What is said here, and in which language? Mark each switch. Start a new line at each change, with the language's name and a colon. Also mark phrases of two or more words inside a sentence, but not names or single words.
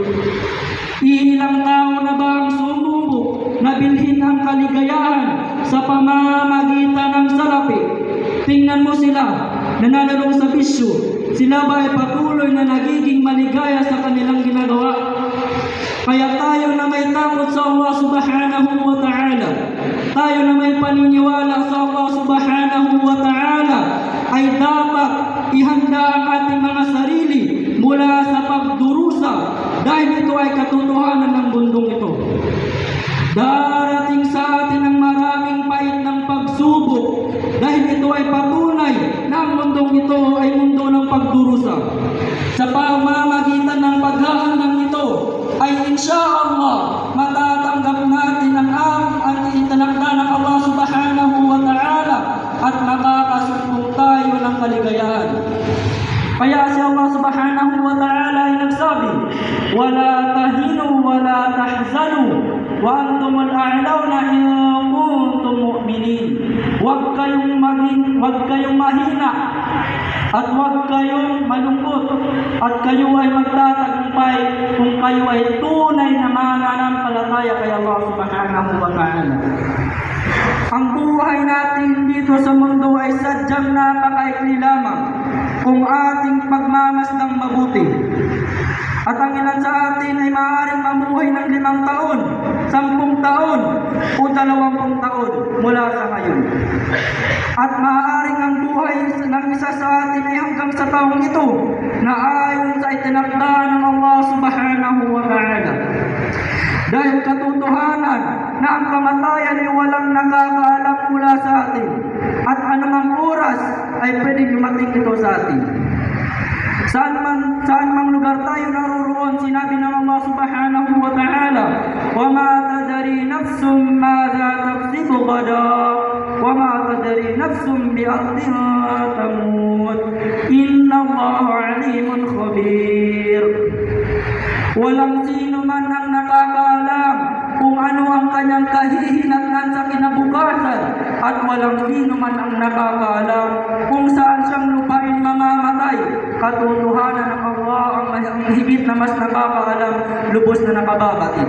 Filipino: Ilang tao na ba ang sumubok na bilhin ang kaligayahan sa pamamagitan ng salapi? Tingnan mo sila, nananalong sa bisyo. Sila ba ay patuloy na nagiging maligaya sa kanilang ginagawa? Kaya tayo na may takot sa Allah
Arabic: سبحانه وتعالى,
Filipino: tayo na may paniniwala sa Allah
Arabic: سبحانه وتعالى,
Filipino: ay dapat ihanda ang ating mga sarili mula sa pagdurusa, dahil ito ay katotohanan ng mundong ito. Darating sa atin ang maraming pait ng pagsubok, dahil ito ay patunay na ang mundong ito ay mundo ng pagdurusa. Sa pamamagitan ng paghahandang ito ay insyaallah matatanggap natin ang itinakda ng Allah
Arabic: سبحانه وتعالى
Filipino: at makakasumpong tayo ng kaligayahan. Kaya si
Arabic: الله سبحانه وتعالى
Filipino: ay nagsabi,
Arabic: "ولا تهنوا ولا تحزنوا وأنتم الأعلون إن كنتم مؤمنين."
Filipino: Huwag kayong mahina at huwag kayong malungkot at kayo ay magtatagumpay kung kayo ay tunay na mananampalataya kay Allah
Arabic: سبحانه وتعالى.
Filipino: Ang buhay natin dito sa mundo ay sadyang napakaikli lamang kung ating pagmamasdang mabuti. At ang ilan sa atin ay maaaring mamuhay ng 5 taon, 10 taon, o 20 taon mula sa ngayon. At maaaring ang buhay ng isa sa atin ay hanggang sa taong ito na ayon sa itinakda ng Allah
Arabic: سبحانه وتعالى.
Filipino: Dahil katotohanan na ang kamatayan ay walang nakakaalam mula sa atin at anumang oras ay pwedeng dumating ito sa atin. Saan mang lugar tayo naroroon, sinabi ng Allah
Arabic: سبحانه وتعالى, "وما تدري نفس ماذا تكسب غدا، وما تدري نفس بأرض تموت، إن الله عليم خبير."
Filipino: Walang sino man ang nakakaalam kung ano ang kanyang kahihinatnan sa kinabukasan, at walang sino man ang nakakaalam kung saan siyang lupain mamamatay. Katotohanan ng Allah ang higit na mas nakakaalam, lubos na nakababatid.